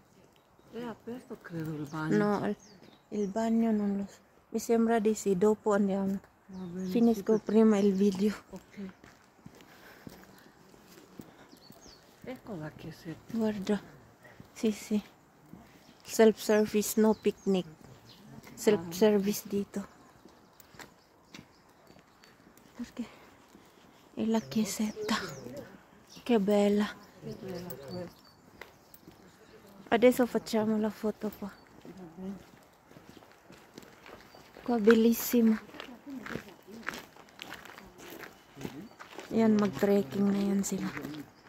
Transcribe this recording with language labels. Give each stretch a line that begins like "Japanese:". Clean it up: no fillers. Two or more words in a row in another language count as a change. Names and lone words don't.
Italian: È aperto credo il bagno. No, il bagno non lo so. Mi sembra di sì, dopo andiamo. Finisco prima il video. Ok. Ecco la chiesetta. Guarda. Sì, sì.
English: Self-service, no picnic.
Filipino: Self-service dito.
Italian: Perché è la chiesetta. Che bella. Adesso facciamo la foto qua. Qua bellissima.
Filipino: Yan, mag-trekking na yan sila.